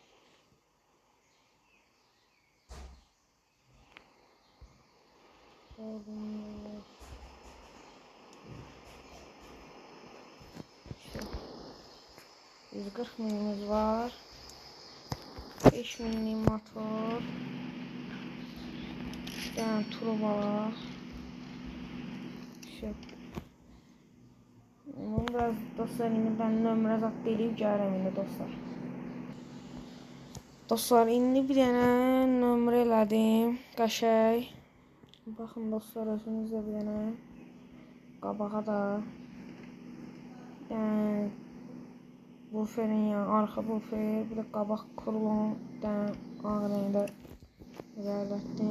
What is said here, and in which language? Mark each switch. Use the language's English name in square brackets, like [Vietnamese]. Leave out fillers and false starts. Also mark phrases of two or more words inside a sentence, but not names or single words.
[Turkish] İşte 140 minimiz var. 5 minlik motor. Bir tane turbo. [Azerbaijani] Şu. Bunu biraz dostlar, indi ben nömrə zat deyib gəlirəm indi dostlar. Dostlar, indi bir dənə nömrə elədim. Qəşəng. Baxın dostlar, özünüzdə bir dənə qabağa da buferin ya, arxa bufer, bir də qabaq krulon, ağ rəngdə ilerlettim.